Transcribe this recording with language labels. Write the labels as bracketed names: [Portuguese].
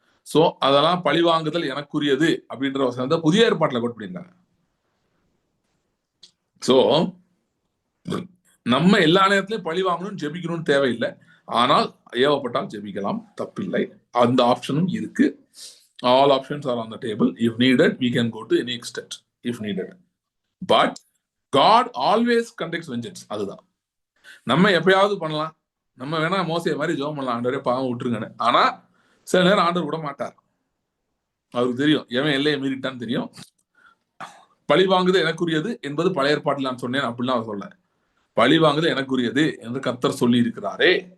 [Tamil] So அதெல்லாம் பழி வாங்குதல் எனக்குரியது அப்படின்ற வசனத்தை புதிய ஏற்பாட்டுல கோட் பண்ணிருக்காங்க. சோ நம்ம எல்லா நேரத்திலையும் பழி வாங்கணும் ஜெபிக்கணும்னு தேவையில்லை. ஆனால் ஏவப்பட்டால் ஜெபிக்கலாம், தப்பில்லை. அந்த ஆப்ஷனும் இருக்கு. [English] All options are on the table. If needed we can go to any extent if needed. But God always conducts vengeance. [Tamil] அதுதான் நம்ம எப்பயாவது பண்ணலாம். நம்ம வேணா மோசே மாதிரி ஜெபம் பண்ணலாம், ஆண்டவரே பாவம் விட்டுருங்கன்னு. ஆனா சில நேரம் ஆண்டவர் விட மாட்டார். அவருக்கு தெரியும் எவன் எல்லையை மீறிட்டான்னு தெரியும். பழி வாங்குது எனக்குரியது என்பது பழைய ஏற்பாட்டில் நான் சொன்னேன் அப்படிலாம் அவர் சொல்ல. பழி வாங்குது எனக்குரியது என்று கர்த்தர் சொல்லி இருக்கிறாரே.